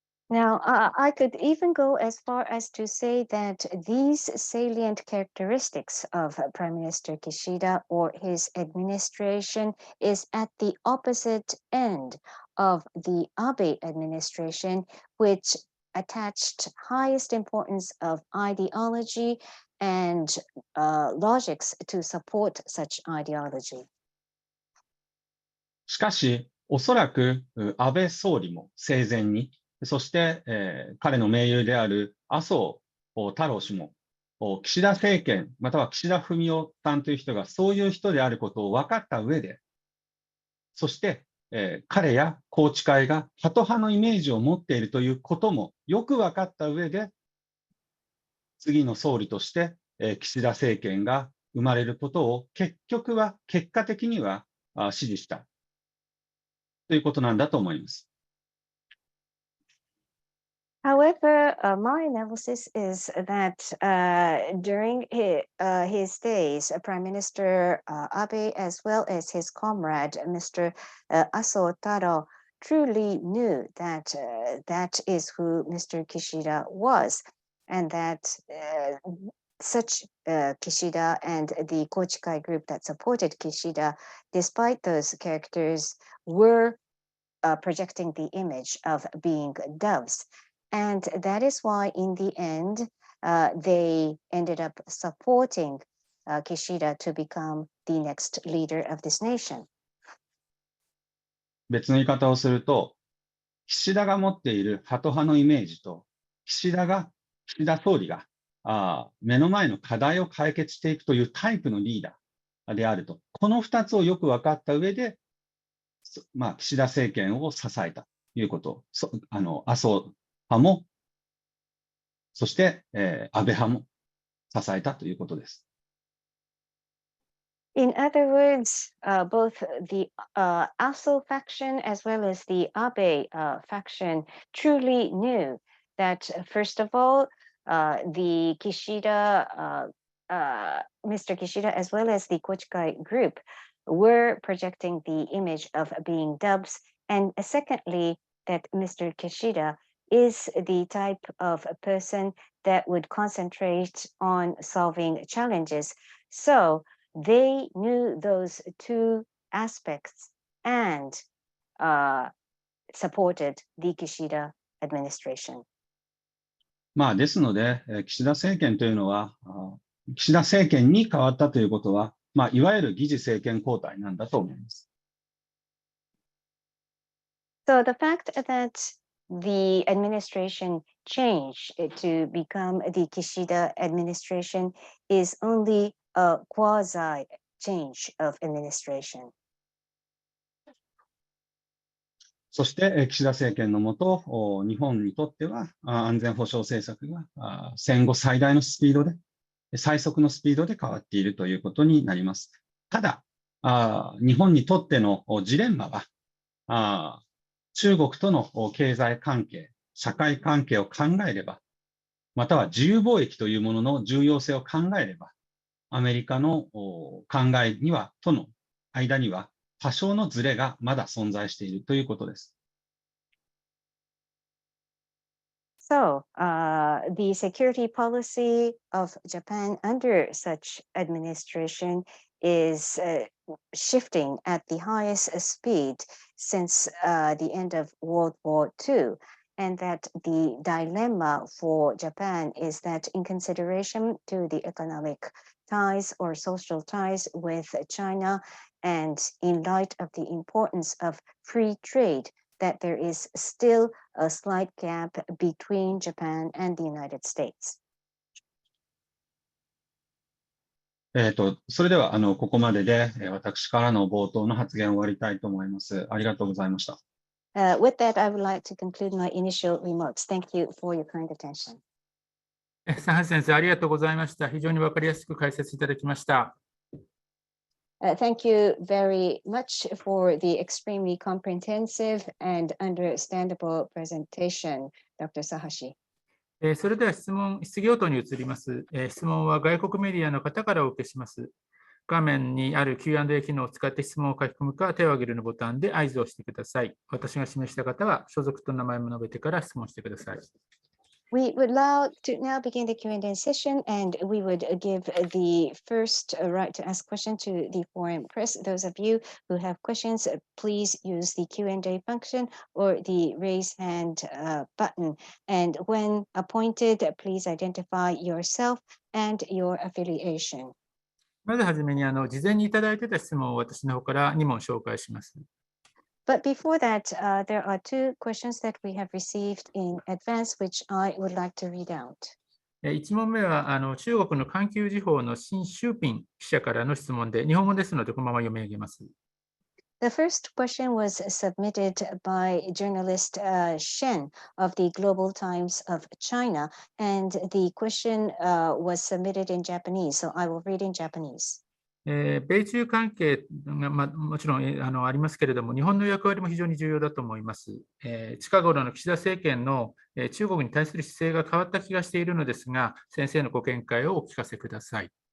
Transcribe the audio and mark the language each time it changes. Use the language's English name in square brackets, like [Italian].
[English] Now, I could even go as far as to say that these salient characteristics of Prime Minister Kishida or his administration is at the opposite end of the Abe administration, which attached highest importance of ideology and logics to support such ideology. [Japanese] しかし、おそらく安倍総理も生前に、そして、彼の盟友である麻生太郎氏も、岸田政権、または岸田文雄さんという人がそういう人であることを分かった上で、そして、彼や宏池会がハト派のイメージを持っているということもよく分かった上で、次の総理として、岸田政権が生まれることを結果的には支持したということなんだと思います。 [English] However, my analysis is that during his days, Prime Minister Abe, as well as his comrade, Mr. Aso Taro, truly knew that that is who Mr. Kishida was, and that such Kishida and the Kochikai group that supported Kishida, despite those characters, were projecting the image of being doves. And that is why, in the end, they ended up supporting Kishida to become the next leader of this nation. [Japanese] 別の言い方をすると、岸田が持っているハト派のイメージと、岸田総理が目の前の課題を解決していくというタイプのリーダーであると、この2つをよく分かった上で、岸田政権を支えたということ、麻生派も、そして、安倍派も支えたということです。 [English] In other words, both the Aso faction as well as the Abe faction truly knew that, first of all, the Kishida Mr. Kishida, as well as the Kochikai group, were projecting the image of being dubs. And secondly, that Mr. Kishida is the type of a person that would concentrate on solving challenges. So they knew those two aspects and supported the Kishida administration. [Japanese] ですので、岸田政権というのは、岸田政権に変わったということは、いわゆる議事政権交代なんだと思います。 [English] So the fact that the administration changed to become the Kishida administration is only a quasi change of administration. [Japanese] そして、岸田政権のもと、日本にとっては安全保障政策が戦後最大のスピードで、最速のスピードで変わっているということになります。ただ、日本にとってのジレンマは、中国との経済関係、社会関係を考えれば、または自由貿易というものの重要性を考えれば、アメリカの考えには、との間には多少のズレがまだ存在しているということです。 [English] So, the security policy of Japan under such administration is shifting at the highest speed since the end of World War II. And that the dilemma for Japan is that in consideration to the economic ties or social ties with China, and in light of the importance of free trade, that there is still a slight gap between Japan and the United States. [Japanese] それではここまでで私からの冒頭の発言を終わりたいと思います。ありがとうございました。 [English] With that, I would like to conclude my initial remarks. Thank you for your kind attention. [Japanese] 佐橋先生、ありがとうございました。非常に分かりやすく解説いただきました。 [English] Thank you very much for the extremely comprehensive and understandable presentation, Dr. Sahashi. [Japanese] それでは質疑応答に移ります。質問は外国メディアの方からお受けします。画面にある Q&A 機能を使って質問を書き込むか、手を挙げるのボタンで合図をしてください。私が示した方は、所属と名前も述べてから質問してください。 [English] We would like to now begin the Q&A session, and we would give the first right to ask questions to the foreign press. Those of you who have questions, please use the Q&A function or the raise hand button. And when appointed, please identify yourself and your affiliation. [Japanese] まずはじめに事前にいただいていた質問を私の方から2問紹介します。 [English] But before that, there are two questions that we have received in advance, which I would like to read out. [Japanese] 1問目は中国の環球時報の新シューピン記者からの質問で、日本語ですのでこのまま読み上げます。 [English] The first question was submitted by journalist Shen of the Global Times of China, and the question was submitted in Japanese, so I will read in Japanese. [Japanese] 米中関係が、もちろんありますけれども、日本の役割も非常に重要だと思います。近頃の岸田政権の中国に対する姿勢が変わった気がしているのですが、先生のご見解をお聞かせください。